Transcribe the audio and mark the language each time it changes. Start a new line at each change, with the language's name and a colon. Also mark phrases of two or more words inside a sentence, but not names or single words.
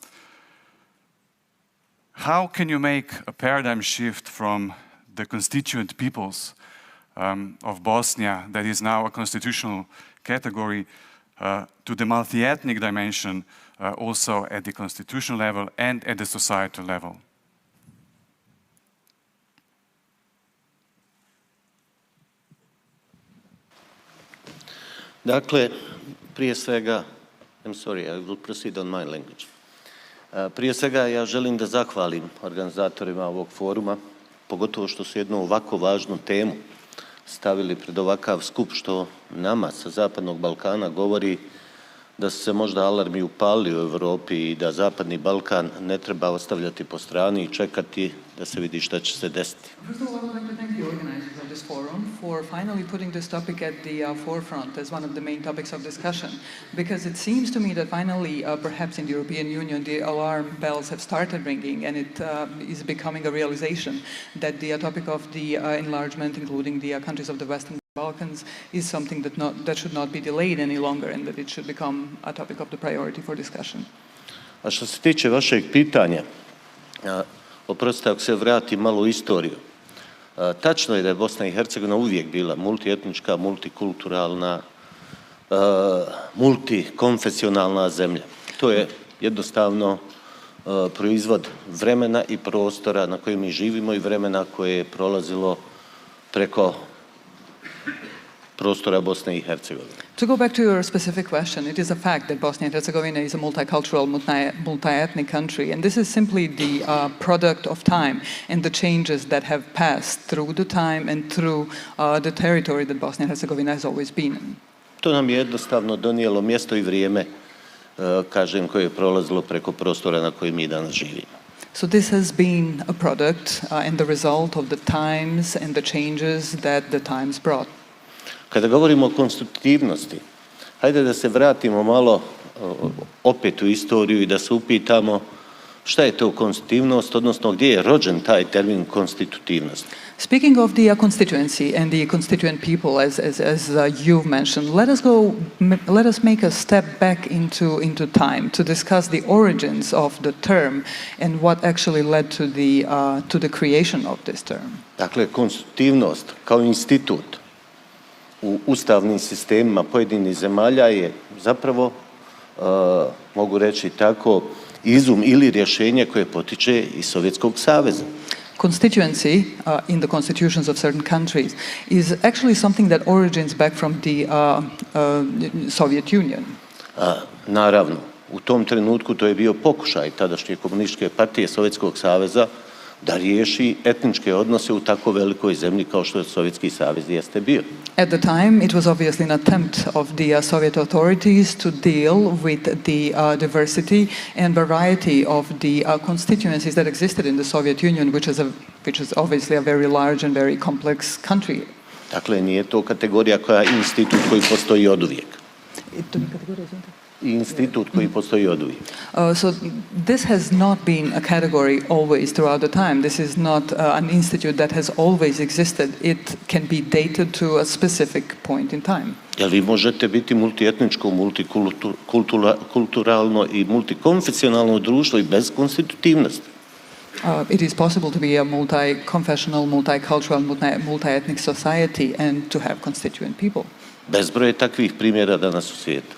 English: How can you make a paradigm shift from the constituent peoples of Bosnia, that is now a constitutional category, to the multi-ethnic dimension also at the constitutional level and at the societal level?
Bosnian: Dakle, prije svega,
English: I'm sorry, I will proceed on my language.
Bosnian: Prije svega ja želim da zahvalim organizatorima ovog foruma, pogotovo što su jednu ovako važnu temu stavili pred ovakav skup, što nama sa Zapadnog Balkana govori da su se možda alarmi upalili u Europi i da Zapadni Balkan ne treba ostavljati po strani i čekati da se vidi šta će se desiti.
English: First of all, I would like to thank the organizers of this forum for finally putting this topic at the forefront as one of the main topics of discussion, because it seems to me that finally, perhaps in the European Union, the alarm bells have started ringing, and it is becoming a realization that the topic of the enlargement, including the countries of the Western Balkans, is something that should not be delayed any longer, and that it should become a topic of the priority for discussion.
Bosnian: A što se tiče vašeg pitanja, oprostite ako se vratim malo u istoriju. Tačno je da je Bosna i Hercegovina uvijek bila multietnička, multikulturalna, multikonfesionalna zemlja. To je jednostavno proizvod vremena i prostora na kojem mi živimo i vremena koje je prolazilo prostora Bosne i Hercegovine.
English: To go back to your specific question, it is a fact that Bosnia and Herzegovina is a multicultural, multi-ethnic country, and this is simply the product of time and the changes that have passed through the time and through the territory that Bosnia and Herzegovina has always been in.
Bosnian: To nam je jednostavno donijelo mjesto i vrijeme, kažem, koje je prolazilo preko prostora na kojem mi danas živimo.
English: So this has been a product and the result of the times and the changes that the times brought.
Bosnian: Kada govorimo o konstitutivnosti, hajde da se vratimo malo opet u istoriju i da se upitamo šta je to konstitutivnost, odnosno gdje je rođen taj termin konstitutivnost.
English: Speaking of the constituency and the constituent people, as you've mentioned, let us make a step back into time to discuss the origins of the term and what actually led to the creation of this term.
Bosnian: Dakle, konstitutivnost kao institut u ustavnim sistemima pojedinih zemalja je zapravo, mogu reći tako, izum ili rješenje koje potiče iz Sovjetskog saveza.
English: Constituency in the constitutions of certain countries is actually something that origins back from the Soviet Union.
Bosnian: Naravno, u tom trenutku to je bio pokušaj tadašnje komunističke partije Sovjetskog saveza da riješi etničke odnose u tako velikoj zemlji kao što je Sovjetski savez jeste bio.
English: At the time, it was obviously an attempt of the Soviet authorities to deal with the diversity and variety of the constituencies that existed in the Soviet Union, which is obviously a very large and very complex country.
Bosnian: Dakle, nije to kategorija koja je institut koji postoji oduvijek. Institut koji postoji oduvijek.
English: So this has not been a category always throughout the time. This is not an institute that has always existed. It can be dated to a specific point in time.
Bosnian: Jel vi možete biti multietničko, multikulturalno i multikonfesionalno društvo i bez konstitutivnosti?
English: It is possible to be a multi-confessional, multicultural, multi-ethnic society and to have constituent people.
Bosnian: Bezbroj je takvih primjera danas u svijetu.